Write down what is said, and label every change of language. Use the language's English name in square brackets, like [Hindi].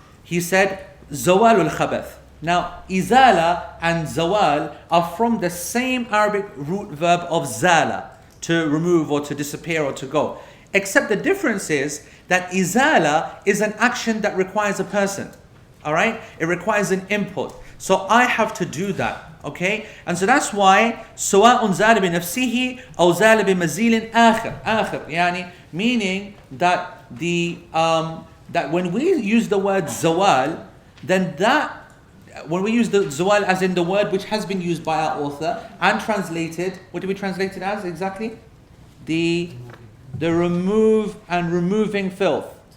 [English] He said, [Arabic] زَوَالُ الْخَبَثِ. [English] Now, izala and zawal are from the same Arabic root verb of zala, to remove or to disappear or to go. Except the difference is that izala is an action that requires a person. All right? It requires an input. So I have to do that. Okay? And so that's why [Arabic] سواء زال بنفسه أو زال بمزيل آخر. [English] يعني meaning that that when we use the word zawal, then when we use the zawal as in the word which has been used by our author and translated, what do we translate it as exactly? The remove and removing filth.